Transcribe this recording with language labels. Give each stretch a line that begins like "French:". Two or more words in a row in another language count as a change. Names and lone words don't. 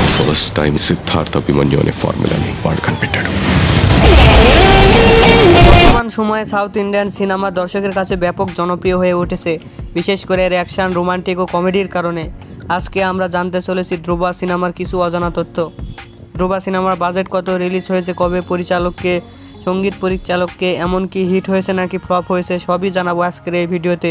Telugu: ఫస్ట్ టైం సిద్ధార్థ అభిమన్యు అనే ఫార్ములాని వాడు కనిపెట్టాడు.
Bangla: বর্তমান সময়ে সাউথ ইন্ডিয়ান সিনেমা দর্শকের কাছে ব্যাপক জনপ্রিয় হয়ে উঠেছে, বিশেষ করে অ্যাকশন, রোমান্টিক ও কমেডির কারণে। আজকে আমরা জানতে চলেছি ধ্রুবা সিনেমার কিছু অজানা তথ্য। ধ্রুবা সিনেমার বাজেট কত, রিলিজ হয়েছে কবে, পরিচালককে, সঙ্গীত পরিচালককে, এমনকি হিট হয়েছে নাকি ফ্লপ হয়েছে, সবই জানাবো আজকের এই ভিডিওতে।